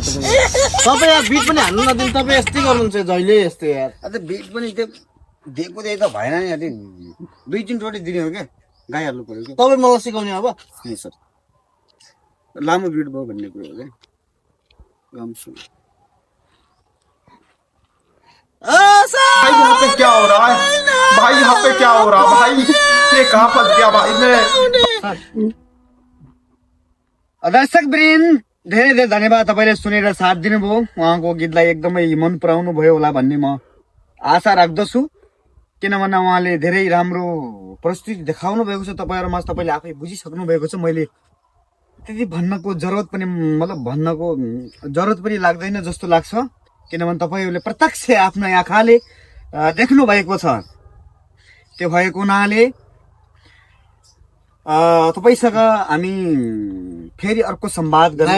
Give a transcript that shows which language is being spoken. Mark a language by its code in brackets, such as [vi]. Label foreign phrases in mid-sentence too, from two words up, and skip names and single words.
[ne] तपाईँ यार बिट पनि हान्नु नदिनु तपाईँ यस्तै गर्नुहुन्छ जहिले यस्तै यार अझ बिट पनि त्यो दिएको दिए त भएन नि यार 2-3 रोटी दिने हो क्या गाइहाल्नु पऱ्यो क्या तपाईँ मलाई सिकाउने अब नि सर लामो बिट भयो भन्ने कुरो हो क्या गाउँछु [hi] भाई यहाँ पे क्या हो रहा है भाई यहाँ पे क्या हो रहा है भाई ये कहाँ फंस गया भाई मैं [ne] दर्शक वृन्द धेरै धेरै धन्यवाद तपाईँले सुनेर साथ दिनुभयो उहाँको गीतलाई एकदमै मन पराउनु भयो होला भन्ने म आशा राख्दछु किनभने उहाँले धेरै राम्रो प्रस्तुति देखाउनु भएको छ तपाईँहरूमा तपाईँले आफै बुझिसक्नु भएको छ मैले त्यति भन्नको जरुरत पनि मतलब भन्नको जरुरत पनि लाग्दैन जस्तो लाग्छ किनभने तपाईँहरूले प्रत्यक्ष आफ्नो आँखाले देख्नु भएको छ त्यो भएको हुनाले तपाईसँग हामी फेरि अर्को संवाद गर्ने